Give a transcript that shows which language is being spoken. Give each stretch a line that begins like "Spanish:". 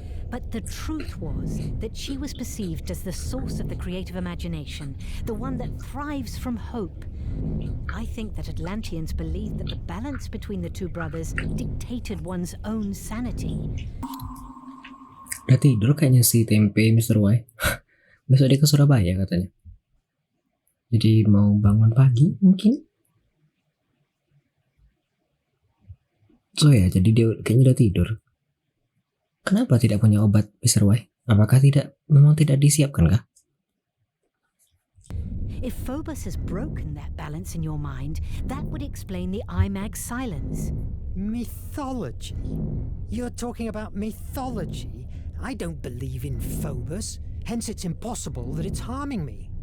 English: But the truth was that she was perceived as the source of the creative imagination, the one that thrives from hope. I think that Atlanteans believed that the balance between the two brothers dictated one's own sanity.
Indonesian: Udah tidur kayaknya si Tempe Mr. Y. Besok dia ke Surabaya katanya. Jadi mau bangun pagi mungkin. So ya, jadi dia kayaknya udah tidur. Kenapa tidak punya obat Mr. Y? Apakah memang tidak disiapkan kah?
English: If Phobos has broken that balance in your mind, that would explain the IMAG's silence. Mythology? You're talking about mythology? I don't believe in Phobos, hence it's impossible that it's harming me.